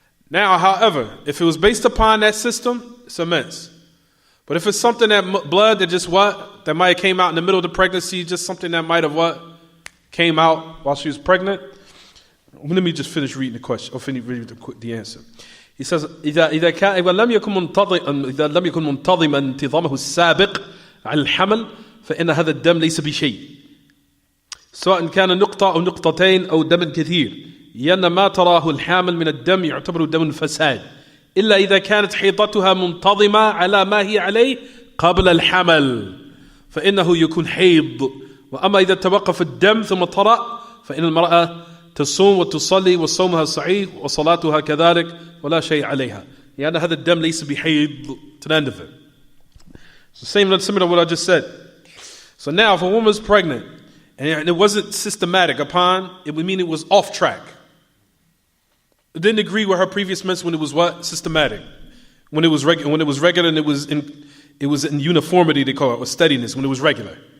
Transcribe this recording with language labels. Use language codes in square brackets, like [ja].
[en] Now, however, if it was based upon that system, it's immense. But if it's something that blood that just what? That might have came out in the middle of the pregnancy, just something that might have what? Came out while she was pregnant. Let me just finish reading the question, or finish reading the answer. He says, [ar] إذا لم يكن منتظما انتظامه السابق على الحمل فإن هذا الدم ليس بشيء سواء كان نقطة أو نقطتين أو دم كثير لأن ما تراه الحامل من الدم يعتبر دم فساد إلا إذا كانت حيضتها منتظمة على ما هي عليه قبل الحمل فإنه يكون حيض وأما إذا توقف الدم ثم طرأ فإن المرأة تصوم وتصلي وصومها صحيح وصلاتها كذلك ولا شيء عليها لأن هذا الدم ليس بحيض. [en] To the end of it. So similar to what I just said. So now if a woman is pregnant and it wasn't systematic upon, it would mean it was off track. It didn't agree with her previous menstruation when it was what? Systematic. When it was regular and it was in uniformity, they call it, or steadiness, when it was regular.